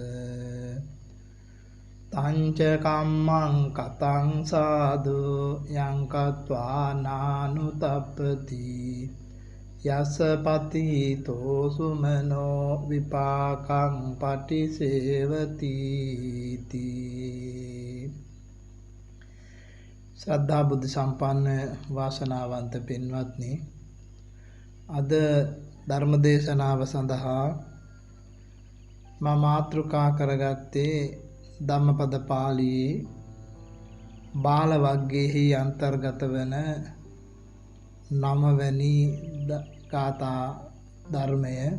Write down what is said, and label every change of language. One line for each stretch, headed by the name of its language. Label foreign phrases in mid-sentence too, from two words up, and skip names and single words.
Pali: තංච කම්මං කතං සාදු යං කତ୍වා නානුතප්පති යස්ස පතිතෝ සුමනෝ විපාකං පටිසේවති තී.
Sinhala: ශ්‍රද්ධා බුද්ධ සම්පන්න වාසනාවන්ත පින්වත්නි, අද ධර්ම දේශනාව සඳහා මා මාතෘකා කරගත්තේ ධම්මපද පාළියේ බාල වග්ගයේහි අන්තර්ගත වන 9 වැනි ගාථා ධර්මය.